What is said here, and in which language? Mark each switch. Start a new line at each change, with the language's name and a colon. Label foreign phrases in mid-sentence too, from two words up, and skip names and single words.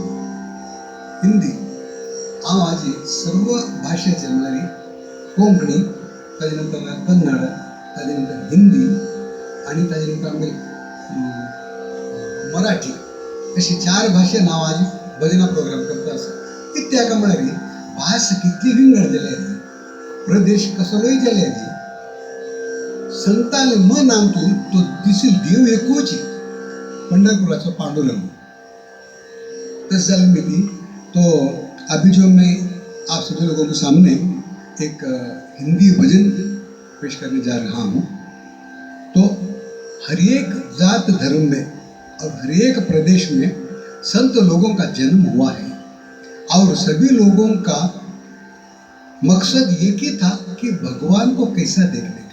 Marathi: हिंदी माझी सर्व भाषा जमणारी कोंकणी, त्याच्यानंतर कन्नड, त्याच्यानंतर हिंदी आणि त्याच्यानंतर आम्ही मराठी अशी 4 भाषे नाव आज भजना प्रोग्राम करता असं.
Konkani: इत्याका म्हणारी भास कितली विंगड जाली प्रदेश कसलोय जाली संतान मन नामतून तो दिसील देव एकूच पंढरपुराचा पांडुरंग. तस जाल मी तो
Hindi: अभी जो मैं आप सभी लोगों के सामने एक हिंदी भजन पेश करने जा रहा हूँ. तो हर एक जात धर्म में और हर एक प्रदेश में संत लोगों का जन्म हुआ है और सभी लोगों का मकसद एक ही था कि भगवान को कैसा देखने का.